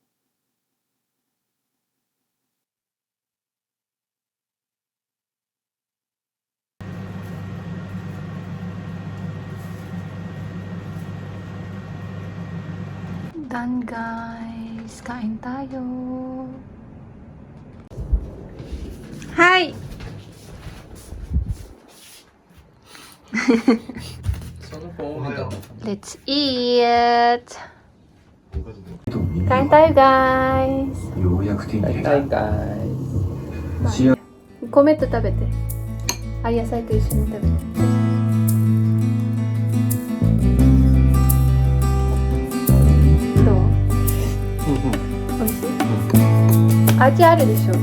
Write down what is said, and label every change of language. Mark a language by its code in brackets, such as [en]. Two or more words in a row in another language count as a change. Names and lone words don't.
[en] Done, guys. [tl] Kain tayo. [en] Hi! Let's eat! [tl] Kain tayo, guys. [ja] ようやく手に入れた。 [en] Hi guys. [ja] 米と食べて。あ、野菜と一緒に食べて。どう？美味しい？味あるでしょ？